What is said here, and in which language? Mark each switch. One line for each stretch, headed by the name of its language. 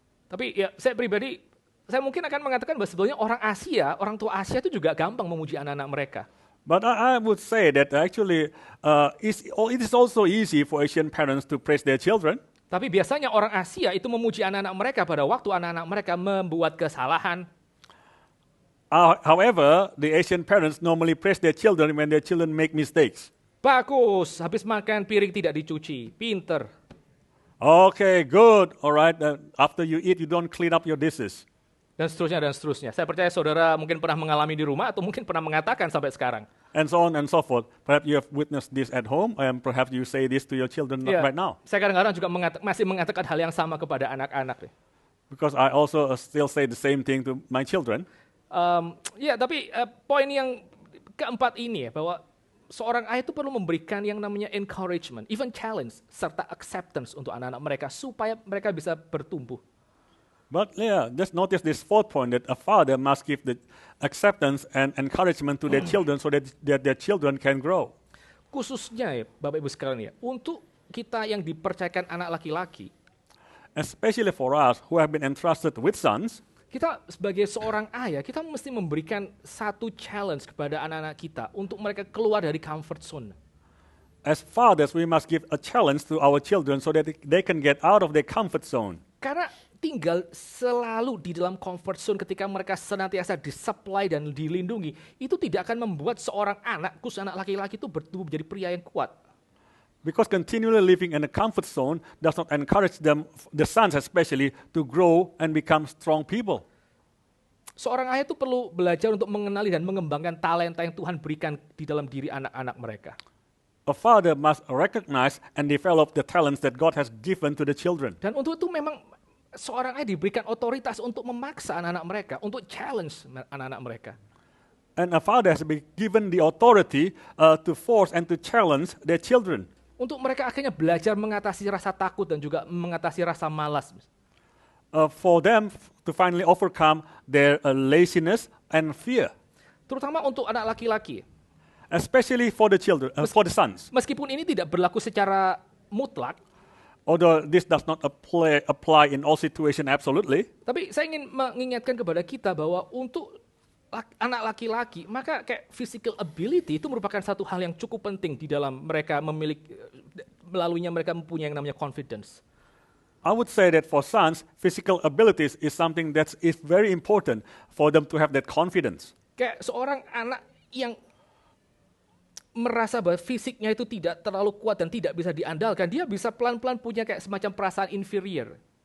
Indonesian: Tapi ya saya pribadi, saya mungkin akan mengatakan bahwa sebetulnya orang tua Asia itu juga gampang memuji anak-anak mereka.
English: But I would say that actually it is also easy for Asian parents to praise their children.
Indonesian: Tapi biasanya orang Asia itu memuji anak-anak mereka pada waktu anak-anak mereka membuat kesalahan.
English: However, the Asian parents normally praise their children when their children make mistakes.
Indonesian: Bagus, habis makan piring tidak dicuci, pinter.
English: Okay, good. All right. After you eat, you don't clean up your dishes.
Indonesian: Dan seterusnya dan seterusnya. Saya percaya saudara mungkin pernah mengalami di rumah atau mungkin pernah mengatakan sampai sekarang.
English: And so on and so forth. Perhaps you have witnessed this at home, and perhaps you say this to your children
Indonesian: Ya,
English: right now.
Indonesian: saya kadang-kadang juga masih mengatakan hal yang sama kepada anak-anak.
English: Because I also still say the same thing to my children.
Indonesian: Ya, tapi poin yang keempat ini ya, bahwa seorang ayah itu perlu memberikan yang namanya encouragement,
English: even challenge,
Indonesian: serta acceptance untuk anak-anak mereka supaya mereka bisa bertumbuh.
English: But yeah, just notice this fourth point that a father must give the acceptance and encouragement to their children so that their children can grow.
Indonesian: Khususnya ya, Bapak Ibu sekalian ya, untuk kita yang dipercayakan anak laki-laki,
English: Especially for us who have been entrusted with sons,
Indonesian: kita sebagai seorang ayah, kita mesti memberikan satu challenge kepada anak-anak kita untuk mereka keluar dari comfort zone.
English: as fathers, we must give a challenge to our children so that they can get out of their comfort zone.
Indonesian: Karena tinggal selalu di dalam comfort zone ketika mereka senantiasa disupply dan dilindungi, itu tidak akan membuat seorang anak, khusus anak laki-laki itu bertumbuh menjadi pria yang kuat.
English: Because continually living in a comfort zone does not encourage them, the sons especially, to grow and become strong people.
Indonesian: Seorang ayah itu perlu belajar untuk mengenali dan mengembangkan talenta yang Tuhan berikan di dalam diri anak-anak mereka.
English: A father must recognize and develop the talents that God has given to the children.
Indonesian: Dan untuk itu memang seorang ayah diberikan otoritas untuk memaksa anak-anak mereka, untuk challenge anak-anak mereka.
English: And a father has been given the authority to force and to challenge their children.
Indonesian: Untuk mereka akhirnya belajar mengatasi rasa takut dan juga mengatasi rasa malas.
English: For them to finally overcome their laziness and fear.
Indonesian: Terutama untuk anak laki-laki.
English: Especially for the children, for the sons.
Indonesian: Meskipun ini tidak berlaku secara mutlak,
English: Although this does not apply in all situations absolutely,
Indonesian: tapi saya ingin mengingatkan kepada kita bahwa untuk anak laki-laki, maka kayak physical ability itu merupakan satu hal yang cukup penting di dalam mereka memiliki, melaluinya mereka mempunyai yang namanya confidence.
English: I would say that for sons, physical abilities is something that is very important for them to have that confidence.
Indonesian: Kayak seorang anak yang merasa bahwa fisiknya itu tidak terlalu kuat dan tidak bisa diandalkan, dia bisa pelan-pelan punya kayak semacam perasaan inferior.